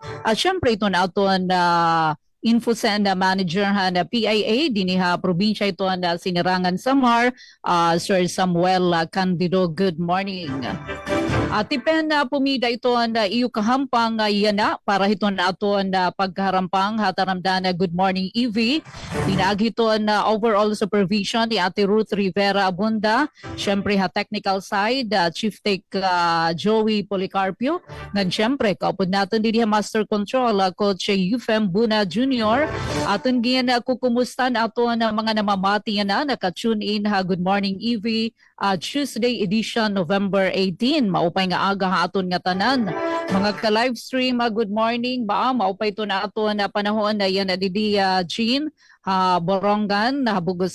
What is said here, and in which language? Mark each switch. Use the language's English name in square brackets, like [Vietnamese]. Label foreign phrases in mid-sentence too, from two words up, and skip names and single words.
[Waray] At syempre ito naton InfoSend Manager na PIA diniha probinsya ito na Sinirangan Samar, Sir Samuel Candido. [English] Good morning. [Waray] Tipen na pumida ito na iyo kahampang yana para ito na ito na pagkaharampang hataramdan na Good Morning EV. Pinag ito na [English] overall supervision [Waray] ni Ate Ruth Rivera Abunda. [English] Siyempre technical side, Chief Tech Joey Policarpio. [Waray] Ngan siyempre kaupod natin din Master Control Coach Eufem Buna Jr. Aton giyan kukumustan ato na mga namamati na naka-tune in Good Morning EV [English] Tuesday edition [Waray] November 18. Maupay nga aga aton nga tanan. Mga ka-live stream [English] good morning [Waray] ba maupay to na ato na panahon na yan didi Jean Borongan bugos